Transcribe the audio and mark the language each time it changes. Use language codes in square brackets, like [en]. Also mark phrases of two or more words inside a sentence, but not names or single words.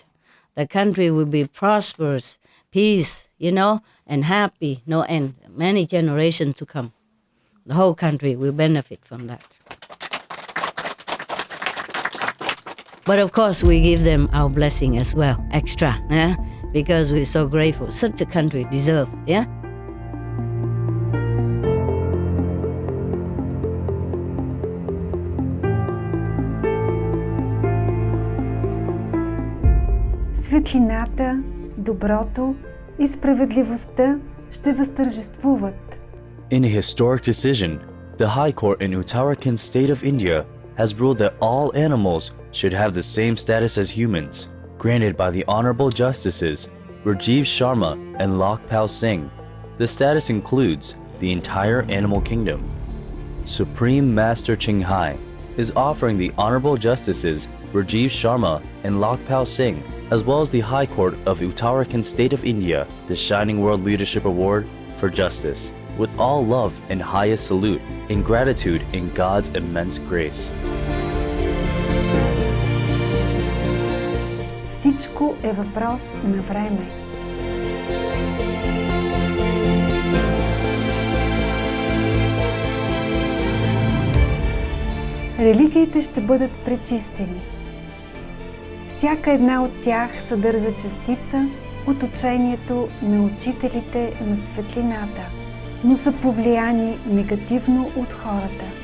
[en] The country will be prosperous, peace, and happy, no end. Many generations to come. The whole country will benefit from that. But of course, we give them our blessing as well, extra, yeah? Because we're so grateful. Such a country deserves, yeah? [bg] Светлината, доброто и справедливостта ще възтържествуват. [en] In a historic decision, the High Court in Uttarakhand State of India has ruled that all animals should have the same status as humans, granted by the Honorable Justices Rajiv Sharma and Lakpal Singh. The status includes the entire animal kingdom. Supreme Master Ching Hai is offering the Honorable Justices Rajiv Sharma and Lakpal Singh, as well as the High Court of Uttarakhand State of India, the Shining World Leadership Award for Justice, with all love and highest salute in gratitude in God's immense grace. [bg] Всичко е въпрос на време. Религиите ще бъдат пречистени. Всяка една от тях съдържа частица от учението на учителите на светлината, но са повлияни негативно от хората.